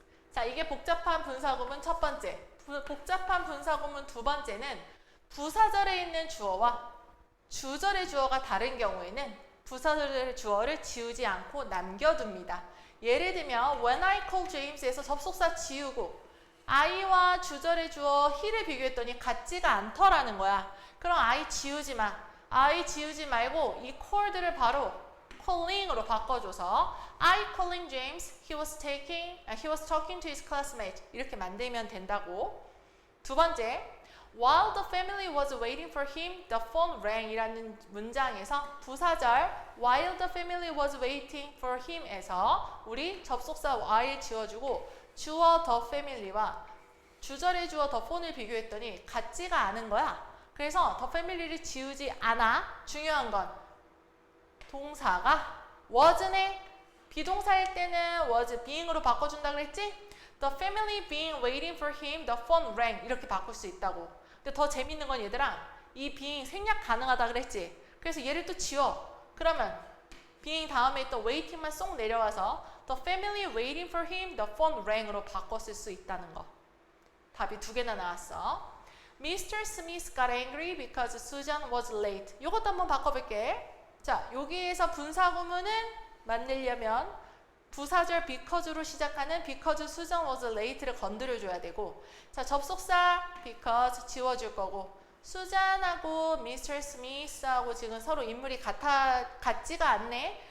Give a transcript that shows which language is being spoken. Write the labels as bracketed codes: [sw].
[ko] 자, 이게 복잡한 분사구문 첫 번째. 복잡한 분사구문 두 번째는 부사절에 있는 주어와 주절의 주어가 다른 경우에는 부사절의 주어를 지우지 않고 남겨둡니다. 예를 들면 [en] when I call James [ko] 에서 접속사 지우고 I와 주절의 주어 he를 비교했더니 같지가 않더라는 거야. 그럼 I 지우지 마. [en] I [ko] 지우지 말고 이 [en] called를 바로 calling으로 바꿔줘서 I calling James, he was talking to his classmate [ko] 이렇게 만들면 된다고. [en] 두 번째, while the family was waiting for him, the phone rang [ko] 이라는 문장에서 부사절 [en] while the family was waiting for him에서 우리 접속사 while 지워주고 주어 the family와 주절의 주어 the phone [ko] 을 비교했더니 같지가 않은 거야. 그래서 the family를 지우지 않아. 중요한 건 동사가 was네. 비동사일 때는 was being으로 바꿔준다 그랬지? [en] The family being waiting for him, the phone rang [ko] 이렇게 바꿀 수 있다고. 근데 더 재밌는 건 얘들아 이 being 생략 가능하다 그랬지? 그래서 얘를 또 지워. 그러면 being 다음에 있던 [en] waiting만 쏙 내려와서 the family waiting for him, the phone rang [ko] 으로 바꿨을 수 있다는 거. 답이 두 개나 나왔어. Mr. [en] Smith got angry because Susan was late. [ko] 이것도 한번 바꿔볼게. 자, 여기에서 분사구문은 만들려면 부사절 because로 시작하는 [en] because Susan was late [ko] 를 건드려줘야 되고, 자, 접속사 because 지워줄 거고, 수잔하고 Mr. Smith하고 지금 서로 인물이 같지가 않네.